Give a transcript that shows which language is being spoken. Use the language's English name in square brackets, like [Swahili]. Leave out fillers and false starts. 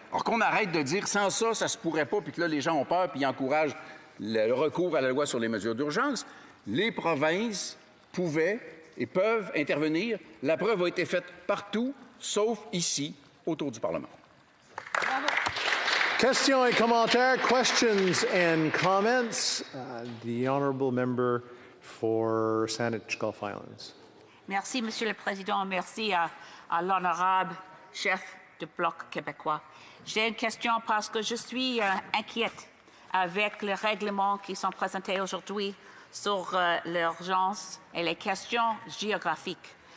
[French] Alors qu'on arrête de dire sans ça, ça se pourrait pas, puis que là, les gens ont peur, puis ils encouragent le recours à la loi sur les mesures d'urgence. Les provinces pouvaient et peuvent intervenir. La preuve a été faite partout, sauf ici, autour du Parlement. Questions et commentaires. [English] Questions and comments. The honourable member for Saanich Gulf Islands. [French] Merci, Monsieur le Président. Merci à l'honorable chef du Bloc québécois. J'ai une question parce que je suis inquiète avec les règlements qui sont présentés aujourd'hui sur l'urgence et les questions géographiques.